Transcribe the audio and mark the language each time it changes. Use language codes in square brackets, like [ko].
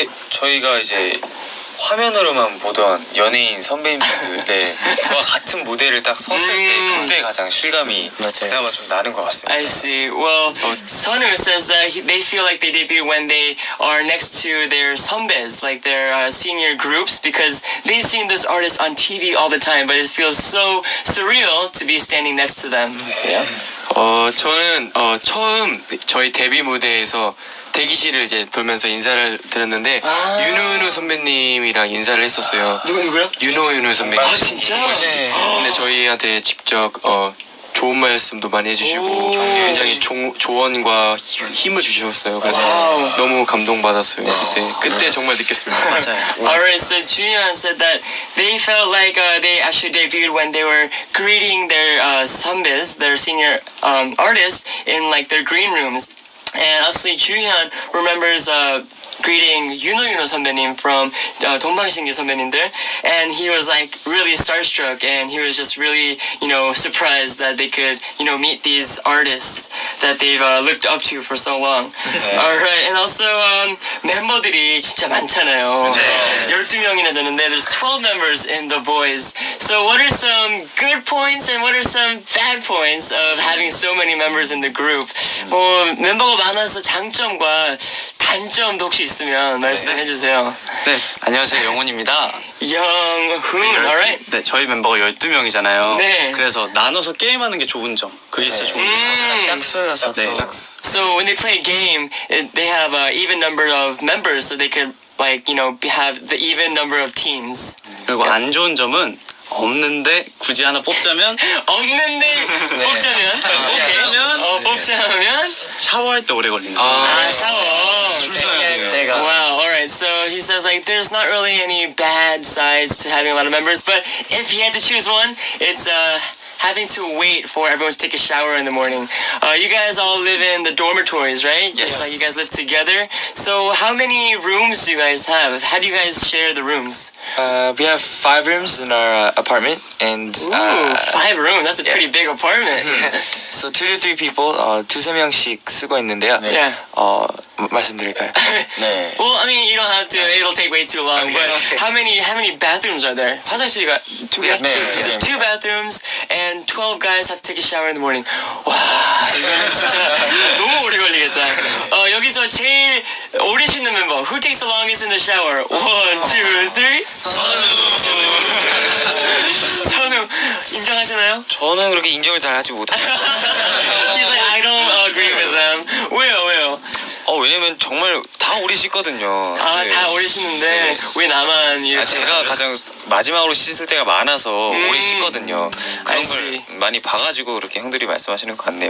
[ko] 저희가 이제 화면으로만 보던 연예인 선배님들과 같은 무대를 딱 섰을 때 그때 가장 실감이 그나마 좀 나는 것 같습니다. [en] I see. Well, Sonu says that they feel like they debut when they are next to their 선배s, like their senior groups, because they've seen those artists on TV all the time, but it feels so surreal to be standing next to them. Yeah. [ko] 저는 처음 저희 데뷔 무대에서 대기실을 이제 돌면서 인사를 드렸는데 윤호윤호 선배님이랑 인사를 했었어요. 누구요? 윤호윤호 선배님. 아 진짜? 네. 근데 저희한테 직접 좋은 말씀도 많이 해주시고 굉장히 조언과 힘을 주셨어요. 그래서 너무 감동받았어요. 그때 정말 느꼈습니다. 맞아요. [en] Alright, so Juyeon said that they felt like they actually debuted when they were greeting their 선배s, their senior artists in like their green rooms. And actually, Juyeon remembers greeting Yuno 선배님 from 동방신기 선배님들, and he was like really starstruck, and he was just really, surprised that they could, meet these artists. that they've looked up to for so long. Alright, and also [ko] 멤버들이 진짜 많잖아요. 12명이나 되는데 [en] there's 12 members in The Boys. So what are some good points and what are some bad points of having so many members in the group? [ko] 뭐 멤버가 많아서 장점과 단점도 혹시 있으면 말씀해 주세요. 네, 안녕하세요. 영훈입니다. [en] 영훈, alright? [ko] 네, 저희 멤버가 12명이잖아요. 네. 그래서 나눠서 게임하는 게 좋은 점. 그게 진짜 좋은 점. 짝수여서 네, 짝수. [en] So when they play a game, they have an even number of members, so they could have the even number of teams. [ko] 그리고 안 좋은 점은 없는데 굳이 하나 뽑자면 없는데 뽑자면 뽑자면 샤워할 때 오래 걸리는 거예요. 샤워. 줄 서야 돼요. [en] Wow, alright. So he says there's not really any bad sides to having a lot of members, but if he had to choose one, it's having to wait for everyone to take a shower in the morning. You guys all live in the dormitories, right? Yes. You guys live together. So how many rooms do you guys have? How do you guys share the rooms? We have 5 rooms in our apartment, and Ooh, 5 rooms. That's a pretty big apartment. so 2 to 3 people, [ko] 2-3명씩 쓰고 있는데요. [en] Yeah. [ko] 말씀드릴까요? 네. [en] Well, I mean, you don't have to. It'll take way too long. But how many bathrooms are there? [ko] 화장실이 2개. 네. [en] 2 bathrooms and 12 guys have to take a shower in the morning. [ko] 와, 이거는 진짜 너무 오래 걸리겠다. 여기서 제일 오래 씻는 멤버. [en] Who takes the longest in the shower? 1, 2, 3. [ko] 선우 인정하시나요? 저는 그렇게 인정을 잘 하지 못해요. [en] He's like, I don't agree with them. [ko] 왜요? 왜냐면 정말 다 오래 씻거든요. 다 오래 씻는데 왜 나만 이렇게? 제가 가장 마지막으로 씻을 때가 많아서 오래 씻거든요. [en] I [ko] 그런 걸 [en] see. [ko] 많이 봐가지고 그렇게 형들이 말씀하시는 것 같네요.